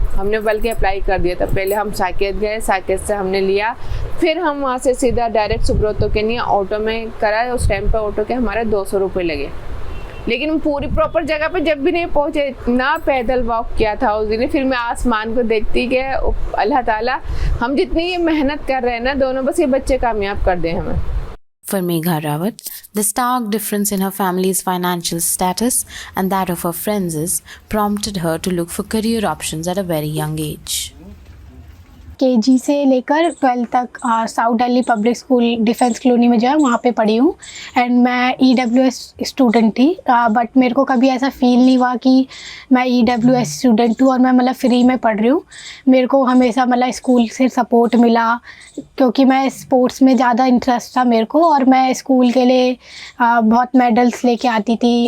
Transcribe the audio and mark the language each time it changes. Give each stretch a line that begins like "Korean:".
Hindi: हमने बल्कि अप्लाई कर दिया था। पहले हम साकेत गए, साकेत से हमने लिया, फिर हम वहाँ से सीधा डायरेक्ट सुब्रतो के लिए ऑटो में कराए। उस टाइम पे ऑटो के हमारे 200 रुपये लगे। लेकिन पूरी प्रॉपर जगह पे जब भी नहीं पहुँचे, इतना पैदल वॉक किया था उस दिन। फिर मैं आसमान को देखती कि अल्लाह ताला हम जितनी ये मेहनत कर रहे हैं ना दोनों, बस ये बच्चे कामयाब कर दें हमें।
English: For Megha Rawat, the stark difference in her family's financial status and that of her friends' prompted her to look for career options at a very young age.
Hindi: KG से लेकर 12 तक south Delhi public school defence colony में जो है वहाँ पे पढ़ी हूँ। एंड मैं EWS स्टूडेंट थी, बट मेरे को कभी ऐसा फील नहीं हुआ कि मैं EWS स्टूडेंट हूँ और मैं मतलब फ्री में पढ़ रही हूँ। मेरे को हमेशा मतलब स्कूल से सपोर्ट मिला, क्योंकि मैं स्पोर्ट्स में ज़्यादा इंटरेस्ट था मेरे को, और मैं स्कूल के लिए बहुत मेडल्स लेके आती थी।